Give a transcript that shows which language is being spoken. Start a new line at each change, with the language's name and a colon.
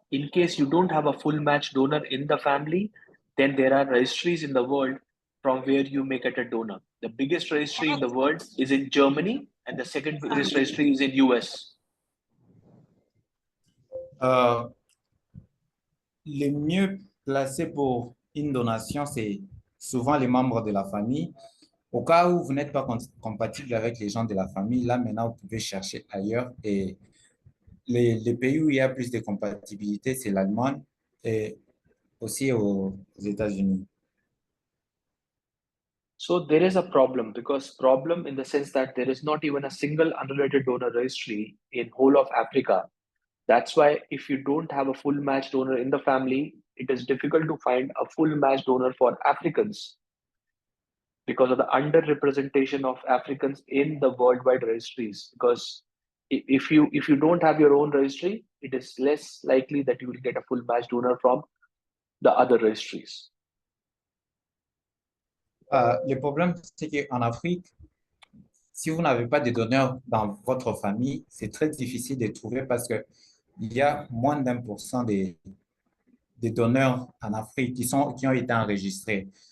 English: In case you don't have a full match donor in the family, then there are registries in the world from where you may get a donor. The biggest registry in the world is in Germany, and the second biggest registry is in US.
French: Les mieux placés pour une donation, c'est souvent les membres de la famille. Au cas où vous n'êtes pas compatible avec les gens de la famille, là maintenant, vous pouvez chercher ailleurs. Et les pays où il y a plus de compatibilité, c'est l'Allemagne et aussi aux États-Unis.
English: So there is a problem in the sense that there is not even a single unrelated donor registry in whole of Africa. That's why if you don't have a full match donor in the family, it is difficult to find a full match donor for Africans because of the underrepresentation of Africans in the worldwide registries. Because if you don't have your own registry, it is less likely that you will get a full match donor from the other registries.
French: Le problème, c'est qu'en Afrique, si vous n'avez pas de donneurs dans votre famille, c'est très difficile de trouver parce qu'il y a moins d'1% des donneurs en Afrique qui ont été enregistrés.